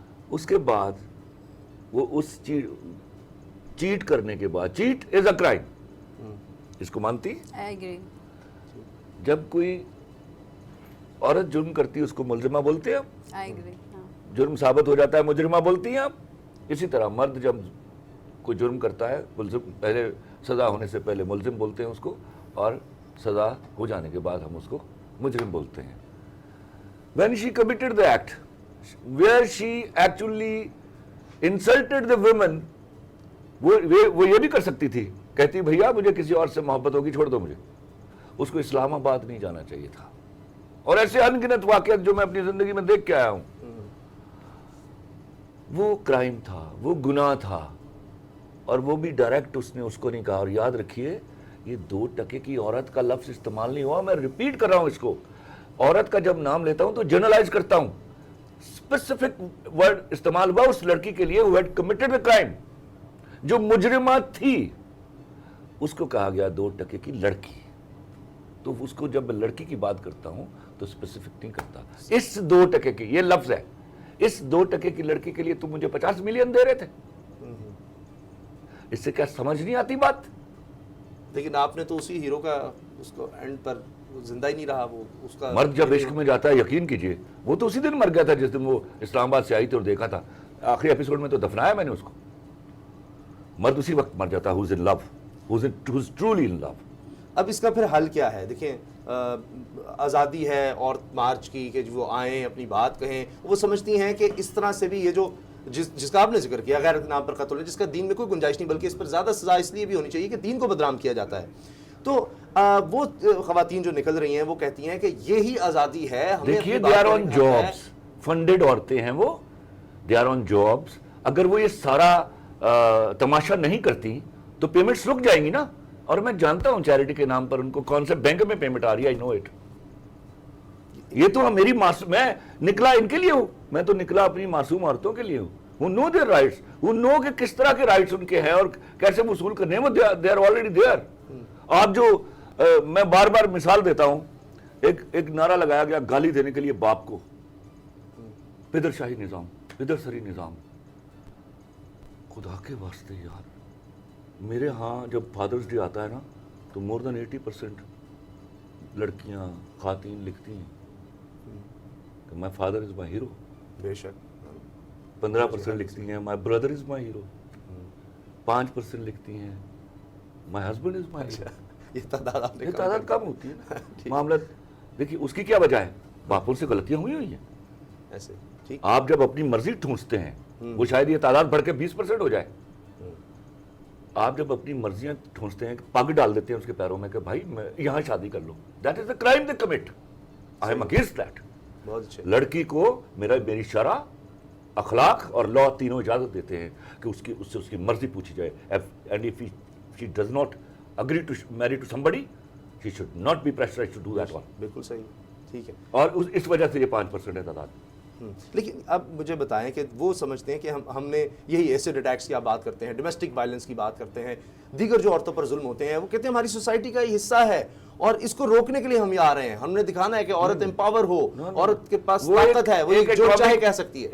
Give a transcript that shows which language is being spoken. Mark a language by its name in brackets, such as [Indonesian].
[Urdu] اس کے بعد وہ اس چیٹ کرنے کے بعد, [English] chat is a crime, [Urdu] اس کو مانتی؟ جب کوئی عورت جرم کرتی ہے اس کو ملزمہ بولتے ہیں, جرم ثابت ہو جاتا ہے مجرمہ بولتی ہیں آپ. اسی طرح مرد جب کوئی جرم کرتا ہے, ملزم پہلے سزا ہونے سے پہلے ملزم بولتے ہیں اس کو, اور سزا ہو جانے کے بعد ہم اس کو مجرم بولتے ہیں. [English] When she committed the act, where she actually insulted the women [Urdu] وہ یہ بھی کر سکتی تھی, کہتی بھیا مجھے کسی اور سے محبت ہوگی, چھوڑ دو مجھے. اس کو اسلام آباد نہیں جانا چاہیے تھا. اور ایسے ان گنت واقعات جو میں اپنی زندگی میں دیکھ کے آیا ہوں. وہ کرائم تھا, وہ گناہ تھا, اور وہ بھی ڈائریکٹ اس نے اس کو نہیں کہا. اور یاد رکھیے یہ 2 ٹکے کی عورت کا لفظ استعمال نہیں ہوا, میں ریپیٹ کر رہا ہوں اس کو. عورت کا جب نام لیتا ہوں تو جنرلائز کرتا ہوں. اسپیسیفک ورڈ استعمال ہوا اس لڑکی کے لیے [English] who had committed a crime, [Urdu] جو مجرمہ تھی. اس کو کہا گیا 2 ٹکے کی لڑکی. تو اس کو جب میں لڑکی کی بات کرتا ہوں تو اسپیسیفک نہیں کرتا. اس 2 ٹکے کی, یہ لفظ ہے, اس 2 ٹکے کی لڑکی کے لیے تم مجھے 50 ملین دے رہے تھے. اس سے کیا سمجھ نہیں آتی بات؟ لیکن آپ نے تو اسی ہیرو کا اس کو اینڈ پر زندہ ہی نہیں رہا. وہ اس کا مرد جب عشق میں جاتا ہے, یقین کیجئے وہ تو اسی دن مر گیا تھا جس دن وہ اسلام آباد سے آئی تھی اور دیکھا تھا. آخری ایپیسوڈ میں تو دفنایا میں نے اس کو. مرد اسی وقت مر جاتا ہے [English] who's in love, who's truly in love. [Urdu] اب اس کا پھر حل کیا ہے؟ دیکھیں آزادی ہے عورت مارچ کی کہ وہ آئیں اپنی بات کہیں. وہ سمجھتی ہیں کہ اس طرح سے بھی یہ جو جس کا آپ نے ذکر کیا غیرت کے نام پر قتل ہے, جس کا دین میں کوئی گنجائش نہیں, بلکہ اس پر زیادہ سزا اس لیے بھی ہونی چاہیے کہ دین کو بدنام کیا جاتا ہے. تو وہ خواتین جو نکل رہی ہیں وہ کہتی ہیں کہ یہی آزادی ہے. دیکھیے [English] they are on jobs, [Urdu] funded عورتیں ہیں وہ, [English] they are on jobs. [Urdu] اگر وہ یہ سارا تماشا نہیں کرتی تو پیمنٹس رک جائیں گی نا. اور میں جانتا ہوں چیریٹی کے نام پر ان کو کون سے بینک میں پیمنٹ آ رہی ہے, [English] I know it. [Urdu] یہ تو میری میں نکلا ان کے لیے ہوں, میں تو نکلا اپنی معصوم عورتوں کے لیے ہوں, [English] who know their rights, who know [Urdu] کہ کس طرح کے رائٹس ان کے ہیں اور کیسے وصول کرنے ہیں. وہ [English] they are already there. [Urdu] آپ جو میں بار بار مثال دیتا ہوں, ایک نعرہ لگایا گیا گالی دینے کے لیے باپ کو, پدر شاہی نظام, پدر سری نظام. خدا کے واسطے یار, میرے ہاں جب فادرز ڈے آتا ہے نا تو [English] more than 80% [Urdu] لڑکیاں خواتین لکھتی ہیں کہ [English] my father is my hero. [Urdu] بے شک [English] 15% [Urdu] لکھتی ہیں [English] my brother is my hero. 5% لکھتی ہیں my husband is my hero. [Urdu] یہ تعداد کم ہوتی ہے نا. معاملہ دیکھیے اس کی کیا وجہ ہے, باپوں سے غلطیاں ہوئی ہیں ایسے. ٹھیک, آپ جب اپنی مرضی ٹھونستے ہیں, وہ شاید یہ تعداد بڑھ کے 20% ہو جائے. آپ جب اپنی مرضیاں ٹھونستے ہیں, پگ ڈال دیتے ہیں اس کے پیروں میں کہ بھائی میں یہاں شادی کر لو, [English] That is the crime they commit. I am against that. [Urdu] بہت اچھے. لڑکی کو میری شرع, اخلاق اور لاء تینوں اجازت دیتے ہیں کہ اس سے اس کی مرضی پوچھی جائے. [English] And if she does not agree to marry to somebody, she should not be pressurized to do that one. [Urdu] بالکل صحیح. ٹھیک ہے. اور اس وجہ سے یہ 5% ہے تعداد. لیکن اب مجھے بتائیں کہ وہ سمجھتے ہیں کہ ہم نے یہی ایسڈ اٹیکس کی آپ بات کرتے ہیں, ڈومیسٹک وائلنس کی بات کرتے ہیں, دیگر جو عورتوں پر ظلم ہوتے ہیں, وہ کہتے ہیں ہماری سوسائٹی کا یہ حصہ ہے اور اس کو روکنے کے لیے ہم یہاں آ رہے ہیں. ہم نے دکھانا ہے کہ عورت امپاور ہو, عورت کے پاس طاقت ہے, وہ جو چاہے کہہ سکتی ہے.